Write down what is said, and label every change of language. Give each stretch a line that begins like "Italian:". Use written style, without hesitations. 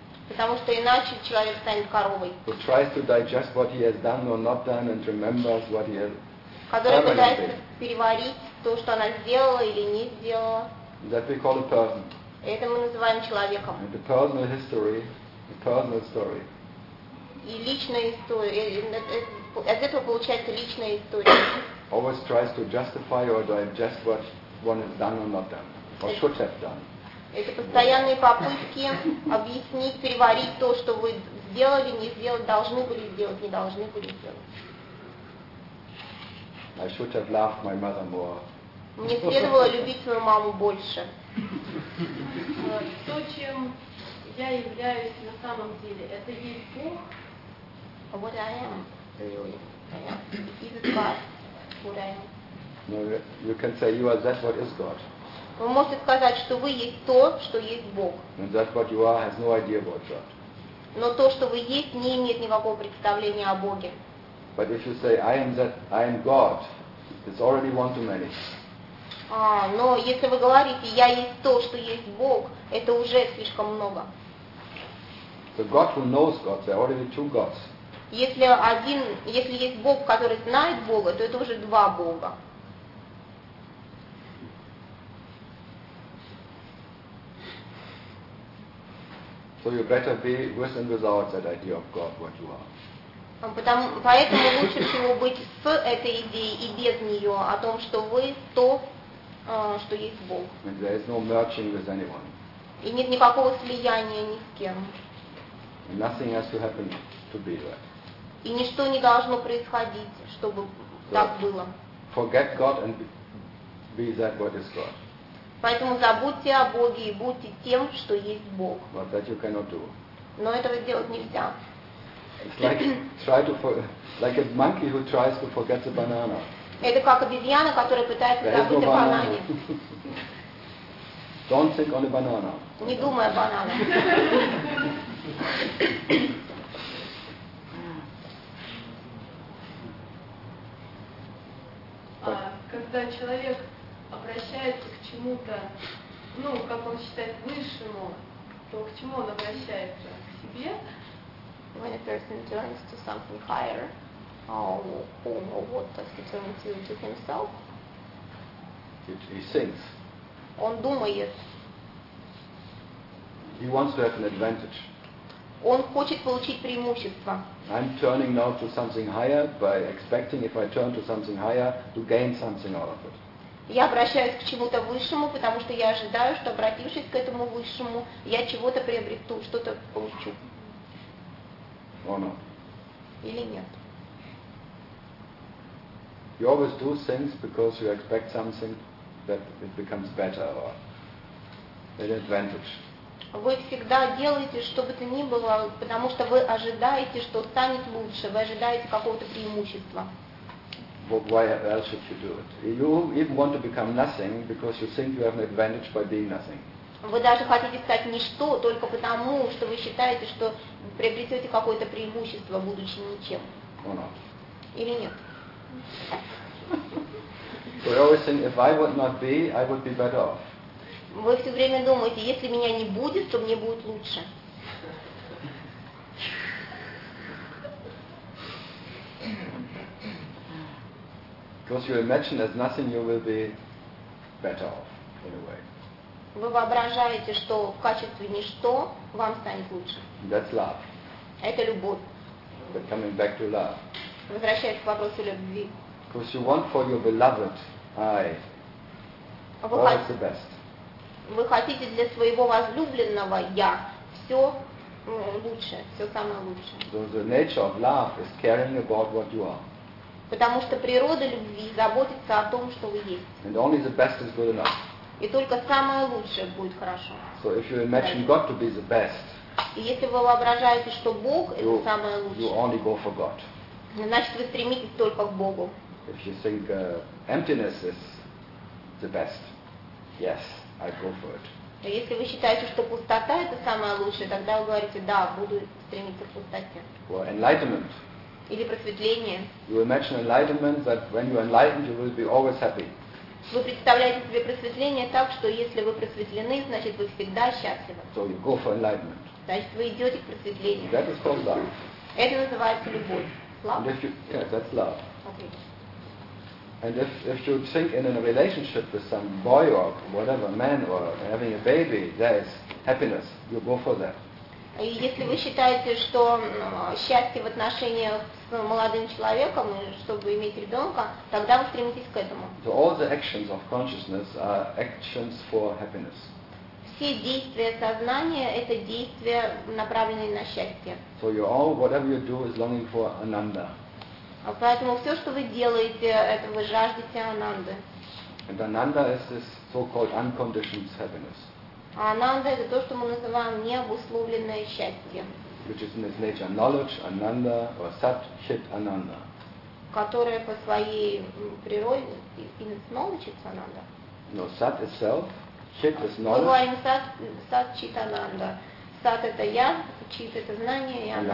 Russian: Потому что иначе человек станет коровой.
English: Who tries to digest what he has done or not done and remembers what he has done.
Russian: Который пытается переварить то, что она сделала или не сделала.
English: That we call a person.
Russian: Это мы называем человеком.
English: And the personal history, the personal story.
Russian: И личная история. Из этого получается личная история.
English: Always tries to justify or digest what one has done or not done or should have done.
Russian: Это постоянные попытки объяснить, переварить то, что вы сделали, не сделали, должны были сделать, не должны были сделать.
English: I should have loved my mother more.
Russian: Мне следовало любить свою маму больше. То, чем я являюсь на самом деле, это есть Бог?
English: What I am. Is it God? What I am. No, you can say you are that what is God.
Russian: Вы можете сказать, что вы есть то, что есть Бог.
English: And that what you are has no idea about God.
Russian: Но то, что вы есть, не имеет никакого представления о Боге.
English: But if you say I am that, I am God, it's already one too many.
Russian: Но если вы говорите, я есть то, что есть Бог, это уже слишком много.
English: So God who knows God, there are already two gods.
Russian: Если есть Бог, который знает Бога, то это уже два Бога.
English: So you better be with and without that idea of God, what you are.
Russian: Поэтому лучше всего быть с этой идеей и без нее, о том, что вы то, что есть Бог.
English: And there is no merging with anyone.
Russian: И нет никакого слияния ни с кем.
English: And nothing has to happen to be that.
Russian: И ничто не должно происходить, чтобы так было.
English: Forget God and be that what is God.
Russian: Поэтому забудьте о Боге и будьте тем, что есть Бог.
English: But that you cannot do.
Russian: Но этого сделать нельзя.
English: It's like a monkey who tries to forget the banana.
Russian: Это как обезьяна, которая пытается забыть о банане.
English: Don't think on a banana.
Russian: Не думай о бананах. Когда человек обращается к чему-то, ну, как он считает, высшему, то к чему он обращается? К себе?
English: When a person turns to something higher, or what does he turn to himself? He thinks.
Russian: Он думает.
English: He wants to have an advantage.
Russian: Он хочет получить преимущество.
English: I'm turning now to something higher by expecting if I turn to something higher to gain something out of it.
Russian: Я обращаюсь к чему-то высшему, потому что я ожидаю, что обратившись к этому высшему, я чего-то приобрету, что-то получу.
English: Or not.
Russian: Или нет.
English: You always do things because you expect something that it becomes better or an advantage.
Russian: Вы всегда делаете, что бы то ни было, потому что вы ожидаете, что станет лучше, вы ожидаете какого-то преимущества.
English: Why else should you do it? You even want to become nothing because you think you have an advantage by being nothing.
Russian: Вы даже хотите стать ничто только потому, что вы считаете, что приобретете какое-то преимущество, будучи ничем.
English: Or not.
Russian: Или нет?
English: So you always think, if I would not be, I would be better off.
Russian: Вы все время думаете, если меня не будет, то мне будет лучше.
English: Because you imagine as nothing you will be better off in a way.
Russian: Вы воображаете, что в качестве ничто вам станет лучше.
English: That's love.
Russian: Это любовь.
English: But coming back to love.
Russian: Возвращаясь к вопросу любви.
English: Because you want for your beloved I all is the best.
Russian: Вы хотите для своего возлюбленного я все лучшее, все самое лучшее.
English: So the nature of love is caring about what you are.
Russian: Потому что природа любви заботится о том, что вы есть.
English: And only the best is good enough.
Russian: И только самое лучшее будет хорошо.
English: So if you imagine God to be the best,
Russian: и если вы воображаете, что Бог это самое лучшее,
English: you only go for God.
Russian: Значит, вы стремитесь только к Богу.
English: If you think emptiness is the best, yes, I go for it.
Russian: Если вы считаете, что пустота это самое лучшее, тогда вы говорите, да, буду стремиться к пустоте.
English: Or enlightenment.
Russian: Или просветление.
English: You imagine enlightenment that when you enlightened, you will be always happy.
Russian: Вы представляете себе просветление так, что если вы просветлены, значит вы всегда счастливы.
English: So you go for enlightenment.
Russian: Значит вы идете к просветлению.
English: That is called love.
Russian: Это называется любовь. Love?
English: You, yeah, that's love. Okay. And if you think in a relationship with some boy or whatever, man or having a baby, there is happiness. You go for that.
Russian: И если вы считаете, что счастье в отношениях с молодым человеком, чтобы иметь ребенка, тогда вы стремитесь к этому.
English: So all the actions of consciousness are actions for happiness.
Russian: Все действия сознания – это действия, направленные на счастье.
English: So you all, whatever you do, is longing for Ananda.
Russian: А поэтому все, что вы делаете, это вы жаждете Ананды.
English: And Ananda is this so-called unconditioned happiness.
Russian: А Ананда – это то, что мы называем необусловленное счастье.
English: Which is in its nature knowledge, Ananda, or Sat, Chit, Ananda.
Russian: Которое по своей природе,
English: in its knowledge, it's Ananda. No, Sat is self, Chit is knowledge.
Russian: Мы говорим Sat, Chit, Ananda. Sat – это я, Chit – это знание, и Ananda.